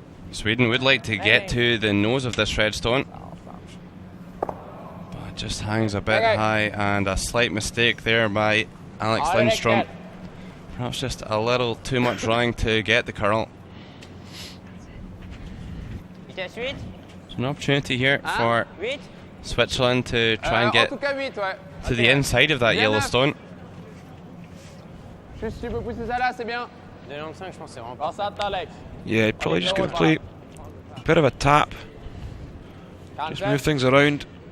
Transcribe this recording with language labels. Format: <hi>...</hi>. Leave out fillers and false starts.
<en>Sweden would like to get to the nose of this red stone, but it just hangs a bit high, and a slight mistake there by Alex Lindström. Perhaps just a little too much running to get the curl. It's An opportunity here for Switzerland to try and get to the inside of that yellow stone.</en> <fr>Juste tu peux pousser ça là, c'est bien. 2,95, je pense c'est vraiment pas ça, Alex.</fr> <en>Yeah, probably just going to play a bit of a tap. Just move things around.</en>